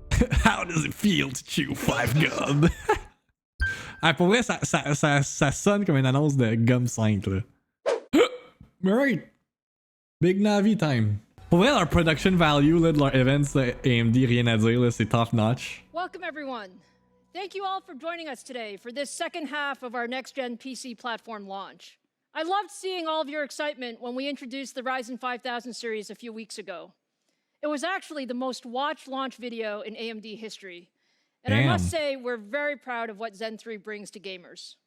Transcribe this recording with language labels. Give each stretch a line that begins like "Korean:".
English: How does it feel to chew 5 gum?
French: Ah, pour vrai, ça sonne comme une annonce de Gum 5, là. Alright. Big Navi time. Pour vrai, leur
English: production value
French: là, de leur events, là, AMD, rien à dire, là, c'est
English: top notch. Welcome, everyone. Thank you all for joining us today for this second half of our next-gen PC platform launch. I loved seeing all of your excitement when we introduced the Ryzen 5000 series a few weeks ago. It was actually the most watched launch video in AMD history. And I must say, we're very proud of what Zen 3 brings to gamers.